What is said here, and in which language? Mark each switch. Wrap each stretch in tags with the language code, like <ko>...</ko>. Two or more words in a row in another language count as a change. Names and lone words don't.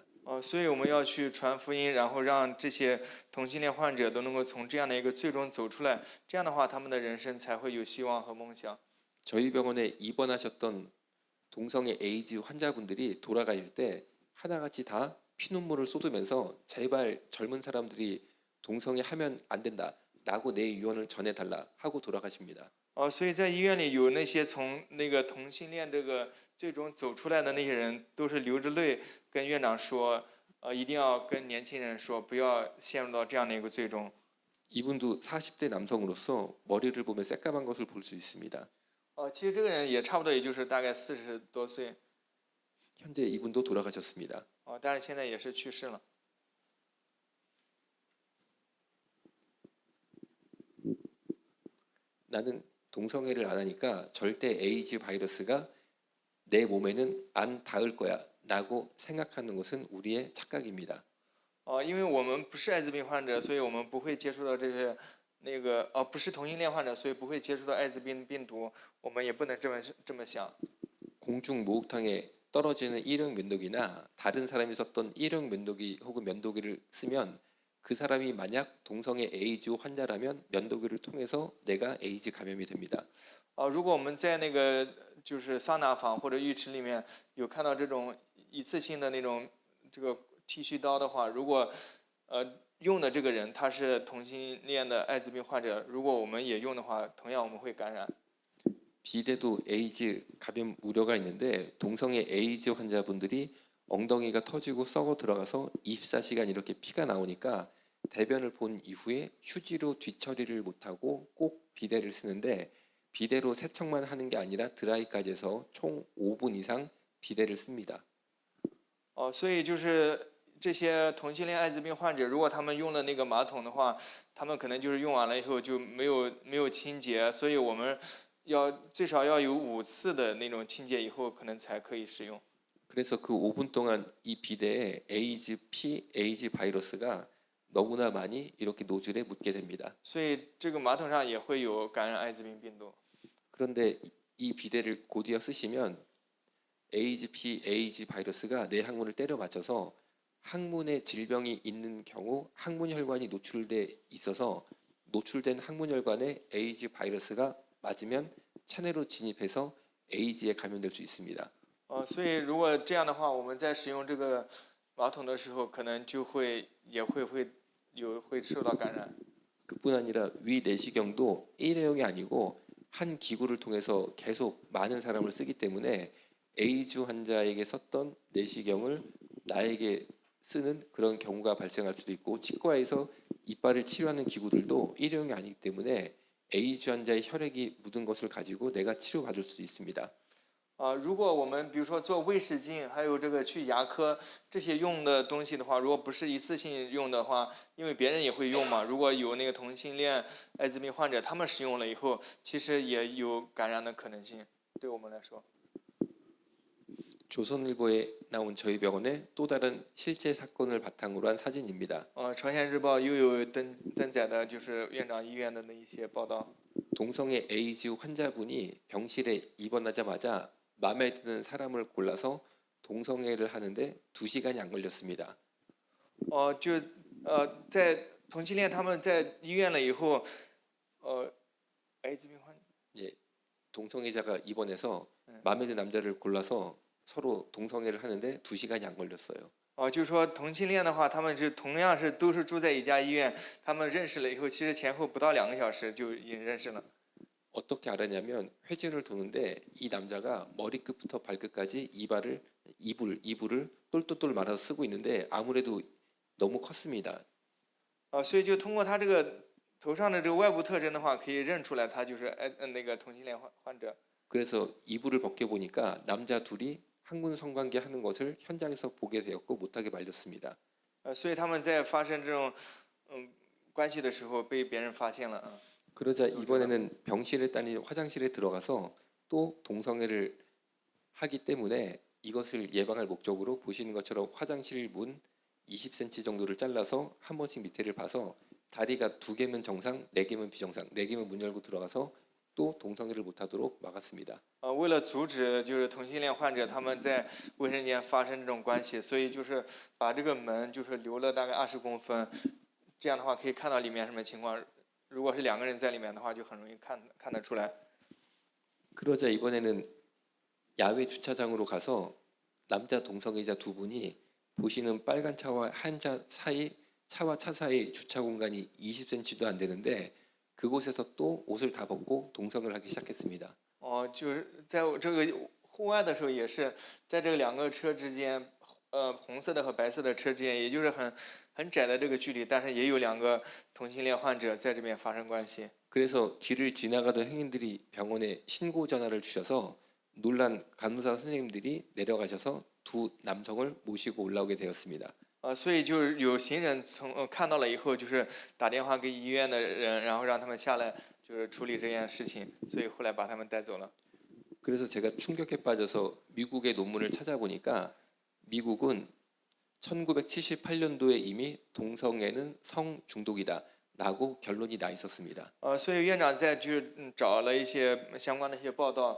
<zh>所以我们要去传福音，然后让这些同性恋患者都能够从这样的一个罪中走出来，这样的话，他们的人生才会有希望和梦想。</zh> <ko>저희 병원에 입원하셨던 동성애 에이즈 환자분들이 돌아가실 때 하나같이 다 피눈물을 쏟으면서 제발 젊은 사람들이 동성애 하면 안 된다라고 내 유언을 전해달라 하고 돌아가십니다.</ko> <zh>所以在医院里有那些从那个同性恋这个最终走出来的那些人，都是流着泪跟院长说，一定要跟年轻人说，不要陷入到这样的一个罪中。</zh> <ko>이분도 40대 남성으로서 머리를 보면 새까만 것을 볼 수 있습니다.</ko> <zh>其实这个人也差不多，也就是大概40多岁。</zh> <ko>현재 이분도 돌아가셨습니다.</ko> <zh>但是现在也是去世了。</zh> <ko>나는 동성애를 안 하니까 절대 에이즈 바이러스가 내 몸에는 안 닿을 거야라고 생각하는 것은 우리의 착각입니다.</ko> <zh>因为我们不是艾滋病患者，所以我们不会接触到这些那个不是同性恋患者，所以不会接触到艾滋病病毒，我们也不能这么想。</zh> <ko>공중 목욕탕에 떨어지는 일회용 면도기나 다른 사람이 썼던 일회용 면도기 혹은 면도기를 쓰면 그 사람이 만약 동성애 에이즈 환자라면 면도기를 통해서 내가 에이즈 감염이 됩니다.</ko> <zh>如果我们在那个就是桑拿房或者浴池里面有看到这种一次性的那种这个剃须刀的话，如果用的这个人他是同性恋的艾滋病患者，如果我们也用的话，同样我们会感染。</zh> <ko>비대도 에이즈 감염 우려가 있는데 동성애 에이즈 환자분들이 엉덩이가 터지고 썩어 들어가서 24시간 이렇게 피가 나오니까 대변을 본 이후에 휴지로 뒤처리를 못하고 꼭 비데를 쓰는데 비데로 세척만 하는 게 아니라 드라이까지 해서 총 5분 이상 비데를 씁니다.</ko> <zh>所以就是这些同性恋艾滋病患者，如果他们用了那个马桶的话，他们可能就是用完了以后就没有清洁，所以我们最少要有5次的那种清洁以后，可能才可以使用。</zh> <ko>그래서 그 5분 동안 이 비데에 에이즈 피, 에이즈 바이러스가 너무나 많이 이렇게 노즐에 묻게 됩니다.</ko> <zh>所以这个马桶上也会有感染艾滋病病毒。</zh> <ko>그런데 이 비데를 곧이어 쓰시면 에이즈 피, 에이즈 바이러스가 내 항문을 때려 맞춰서 항문에 질병이 있는 경우 항문 혈관이 노출돼 있어서 노출된 항문 혈관에 에이즈 바이러스가 맞으면 차내로 진입해서 에이즈에 감염될 수 있습니다.</ko> <zh>所以如果这样的话，我们在使用这个马桶的时候，可能也会受到感染。</zh> <ko>그뿐 아니라 위 내시경도 일회용이 아니고 한 기구를 통해서 계속 많은 사람을 쓰기 때문에 에이즈 환자에게 썼던 내시경을 나에게 쓰는 그런 경우가 발생할 수도 있고 치과에서 이빨을 치료하는 기구들도 일회용이 아니기 때문에 에이즈 환자의 혈액이 묻은 것을 가지고 내가 치료받을 수도 있습니다.</ko> <zh>如果我们比如说做胃视镜，还有这个去牙科这些用的东西的话，如果不是一次性用的话，因为别人也会用嘛。如果有那个同性恋艾滋病患者，他们使用了以后，其实也有感染的可能性，对我们来说。</zh> <ko>조선일보에 나온 저희 병원의 또 다른 실제 사건을 바탕으로 한 사진입니다.</ko> <zh>朝鲜日报又有登载的就是院长医院的那一些报道。</zh> <ko>동성애 에이즈 환자분이 병실에 입원하자마자 마음에 드는 사람을 골라서 동성애를 하는데 2시간이 안 걸렸습니다.</ko> <zh>在同性恋他们在医院了以后，艾滋病患者</zh> <ko>예, 동성애자가 입원해서 마음에 드는 남자를 골라서 서로 동성애를 하는데 2시간이 안 걸렸어요.</ko> <zh>就是说同性恋的话，他们同样都是住在一家医院，他们认识了以后，其实前后不到2个小时就已经认识了。</zh> <ko>어떻게 알았냐면 회전을 도는데 이 남자가 머리끝부터 발끝까지 이불을 똘똘똘 말아서 쓰고 있는데 아무래도 너무 컸습니다.</ko> <zh>所以就通过他这个头上的这个外部特征的话，可以认出来他就是那个同性恋患者。</zh> <ko>그래서 이불을 벗겨 보니까 남자 둘이 항문 성관계 하는 것을 현장에서 보게 되었고 못하게 말렸습니다.</ko> <zh>所以他们在发生这种关系的时候被别人发现了。</zh> <ko>그러자 이번에는 병실에 다니는 화장실에 들어가서 또 동성애를 하기 때문에 이것을 예방할 목적으로 보시는 것처럼 화장실 문 20cm 정도를 잘라서 한 번씩 밑에를 봐서 다리가 2개면 정상, 4개면 비정상, 4개면 문 열고 들어가서 또 동성애를 못하도록 막았습니다.</ko> <zh>为了阻止就是同性恋患者他们在卫生间发生这种关系，所以就是把这个门就是留了大概20公分，这样的话可以看到里面什么情况。如果是2个人在里面的话，就很容易看得出来。</zh> <ko>그러자 이번에는 야외 주차장으로 가서 남자 동성애자 2분이 보시는 빨간 차와 한 차 사이 차와 차 사이 주차 공간이 20cm도 안 되는데 그곳에서 또 옷을 다 벗고 동성애를 하기 시작했습니다.</ko> <zh>就是在这个户外的时候，也是在这个2个车之间，红色的和白色的车之间，也就是很窄的这个距离，但是也有2个同性恋患者在这边发生关系。</zh> <ko>그래서 길을 지나가던 행인들이 병원에 신고 전화를 주셔서 놀란 간호사 선생님들이 내려가셔서 2 남성을 모시고 올라오게 되었습니다.</ko> <zh>所以就是有行人看到了以后，就是打电话给医院的人，然后让他们下来，就是处理这件事情，所以后来把他们带走了。</zh> <ko>그래서 제가 충격에 빠져서 미국의 논문을 찾아보니까 미국은 1978년도에 이미 동성애는 성 중독이다. 라고 결론이 나 있었습니다.</ko> <zh>所以院长在就是找了一些相关的一些报道。</zh>